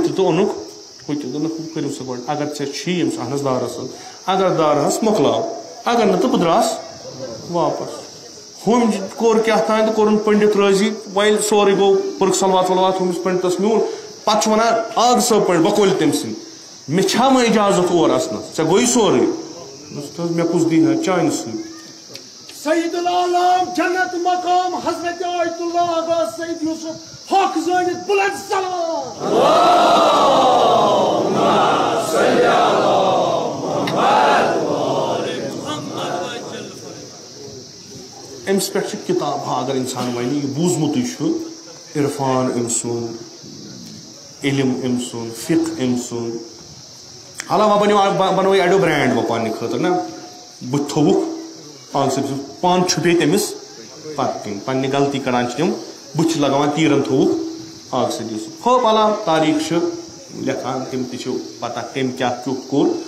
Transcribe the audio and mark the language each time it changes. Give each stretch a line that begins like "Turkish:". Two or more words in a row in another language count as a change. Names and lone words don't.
Kashmiri: تہِ تہٕ اوٚنُکھ ہُہ تہِ دوٚپنکھ ہُہ کٔرِو سا گۄڈٕ اگر ژےٚ چھی ییٚمِس اہن حظ دارس سۭتۍ اگر دارس مۄکلاو اگر نہٕ تہٕ بہٕ درٛاس واپس ہُمۍ کوٚر کیٛاہ تام تہٕ کوٚرُن پنڈت رٲضی وۄنۍ سورُے گوٚو پٔرٕکھ سلوات ولوات ہُمِس پنڈتس میوٗل پتہٕ چھُ ونان آگ صٲب پٲٹھۍ بکولہِ تٔمۍ سٕنٛدۍ مےٚ چھا وۄنۍ اجازت اور اژنس ژےٚ گوٚوُے سورُے مےٚ کُس دی ہا چانہِ سۭتۍ سید العالم جنت مقام حضرت آیت اللہ آغا سید یوسف حق زٲنِتھ بلند سلام
Arabic: اللہُمَّ صلی علی محمد
Kashmiri: أمِس پٮ۪ٹھ چھِ کِتاب ہا اگر اِنسان وَنہِ یہِ بوٗزمُتٕے چھُ عرفان أمۍ سُنٛد علم أمۍ سُنٛد فِقہ أمۍ سُنٛد حالانکہِ وۄنۍ بنوو اَڑیو برینڈ وۄنۍ پننہِ خٲطرٕ نہ بہٕ تھوٚوُکھ آگ صٲب پانہٕ چھُپے تٔمِس پتہٕ کِنۍ پننہِ غلطی کڑان چھِ تِم بٕتھِ چھِ لگاوان تیٖرن تھوٚوُکھ آگ صٲب یوٗسف ہو بلا تاریٖخ چھِ لیکھان تِم تہِ چھِ پتہ کٔمۍ کیٛاہ کیُتھ کوٚر